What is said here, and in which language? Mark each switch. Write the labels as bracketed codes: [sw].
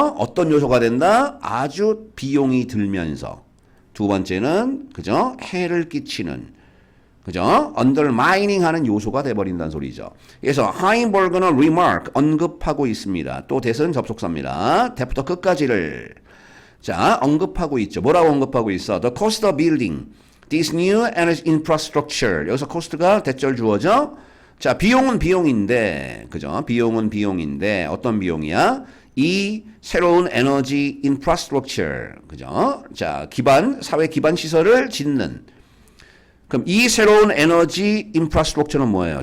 [ko] 어떤 요소가 된다? 아주 비용이 들면서. 두 번째는 그죠? 해를 끼치는 그죠? undermining 하는 요소가 돼버린다는 소리죠. 그래서 하인버그는 remark, 언급하고 있습니다. 또 대선 접속사입니다. 대부터 끝까지를 자, 언급하고 있죠. 뭐라고 언급하고 있어? [en] The cost of building this new energy infrastructure. [ko] 여기서 cost가 대절 주어져. 자, 비용은 비용인데, 그죠? 비용은 비용인데, 어떤 비용이야? 이 새로운 에너지 infrastructure, 그죠? 자, 사회 기반 시설을 짓는. 그럼 이 새로운 에너지 인프라스트럭처는 뭐예요?